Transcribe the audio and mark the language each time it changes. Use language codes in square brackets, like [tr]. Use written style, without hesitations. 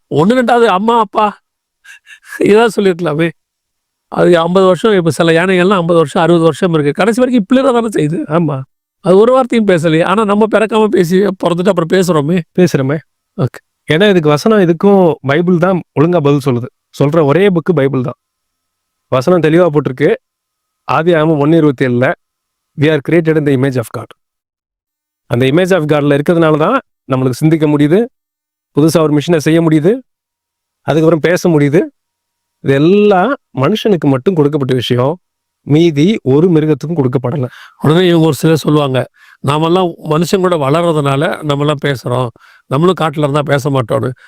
[ta] 1 2வது அம்மா அப்பா இதான் சொல்லியிருக்கலாமே. அது 50 வருஷம். இப்போ சில யானைகள்லாம் 50 வருஷம் 60 வருஷம் இருக்கு. கடைசி வரைக்கும் இப்படியே தானே செய்யுது. ஆமா. அது ஒரு வார்த்தையும் பேசலையே. ஆனால் நம்ம பிறக்காம பேசி பிறந்துட்டு அப்புறம் பேசுகிறோமே. ஓகே. ஏன்னா இதுக்கு வசனம், இதுக்கும் பைபிள் தான் ஒழுங்கா பதில் சொல்லுது. சொல்ற ஒரே புக்கு பைபிள் தான். வசனம் தெளிவா போட்டிருக்கு. [en] ஆதியாகமம் 1:27ல we are created in the image of God. [ta] அந்த இமேஜ் ஆஃப் காட்ல இருக்கிறதுனால தான் நம்மளுக்கு சிந்திக்க முடியுது, புதுசாக ஒரு மிஷினை செய்ய முடியுது, அதுக்கப்புறம் பேச முடியுது. இதெல்லாம் மனுஷனுக்கு மட்டும் கொடுக்கப்பட்ட விஷயம். மீதி ஒரு மிருகத்துக்கும் கொடுக்கப்படலை. உடனே இவங்க ஒரு சிலர் சொல்லுவாங்க, நாமெல்லாம் மனுஷன் கூட வளர்றதுனால நம்மலாம் பேசுகிறோம், நம்மளும் காட்டில் இருந்தால் பேச மாட்டோம்னு.